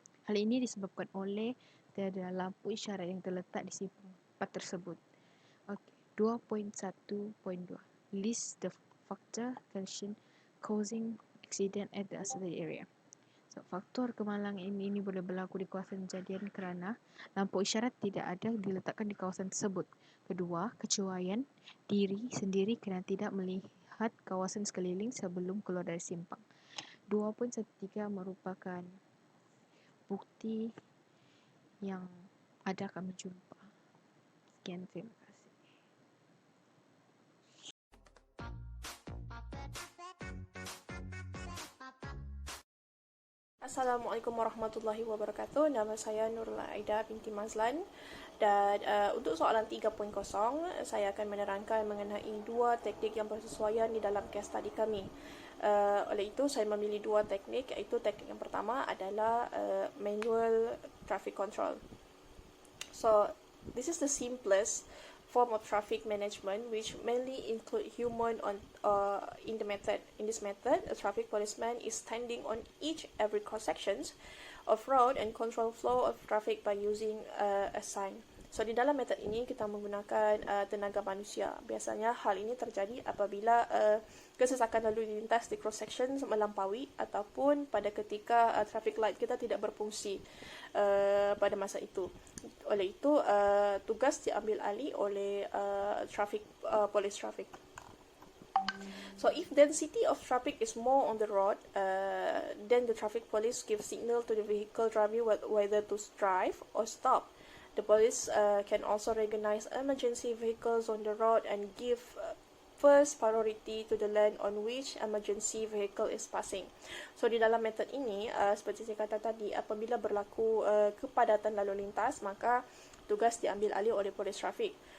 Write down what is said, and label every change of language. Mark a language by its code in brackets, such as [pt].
[ms] Hal ini disebabkan oleh tiada lampu isyarat yang terletak di simpang 4 tersebut. [en] Okay. 2.1.2. List the factor causing accident at the accident area. [ms] So, faktor kemalangan ini boleh berlaku di kawasan kejadian kerana lampu isyarat tidak ada diletakkan di kawasan tersebut. Kedua, kecuaian diri sendiri kerana tidak melihat kawasan sekeliling sebelum keluar dari simpang. 2.13 merupakan bukti yang ada kami jumpa. Sekian, terima kasih. Assalamualaikum warahmatullahi wabarakatuh. Nama saya Nurul Aida binti Mazlan dan untuk soalan 3.0 saya akan menerangkan mengenai dua teknik yang bersesuaian di dalam case study kami. Oleh itu saya memilih dua teknik, iaitu teknik yang pertama adalah manual traffic control. [en] So this is the simplest form of traffic management which mainly include human in this method, a traffic policeman is standing on each every cross sections of road and control flow of traffic by using a sign. [ms] So di dalam metode ini kita menggunakan tenaga manusia. Biasanya hal ini terjadi apabila kesesakan lalu lintas di cross sections melampaui ataupun pada ketika traffic light kita tidak berfungsi pada masa itu. Oleh itu tugas diambil alih oleh police traffic. [en] So if density of traffic is more on the road, then the traffic police gives signal to the vehicle driver whether to drive or stop. The police can also recognize emergency vehicles on the road and give first priority to the lane on which emergency vehicle is passing. [ms] So di dalam metode ini, seperti saya kata tadi, apabila berlaku kepadatan lalu lintas, maka tugas diambil alih oleh polis trafik.